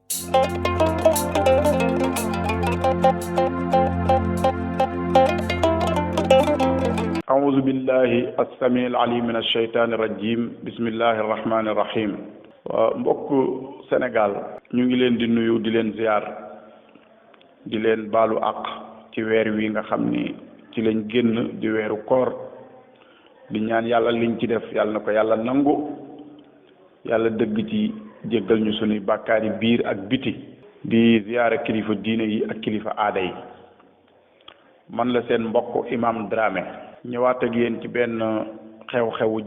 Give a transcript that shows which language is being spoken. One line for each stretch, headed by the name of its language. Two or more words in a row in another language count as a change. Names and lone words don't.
Arabic: أعوذ بالله السميع العليم من الشيطان الرجيم بسم الله الرحمن الرحيم
Wolof: mbokk Sénégal ñu ngi leen di nuyu di leen ziar di leen baalu àq ci weer wi nga xam ni ci lañ génn di weeru koor di ñaan yàlla liñ ci def yàlla na ko yàlla nangu yàlla dëgg ci jéggal ñu sunuy bàkkaari biir ak biti di ziyaara kilifa diine yi ak kilifa aada yi man la seen mbokk imam Dramé ñëwaat ak yéen ci benn xew-xewu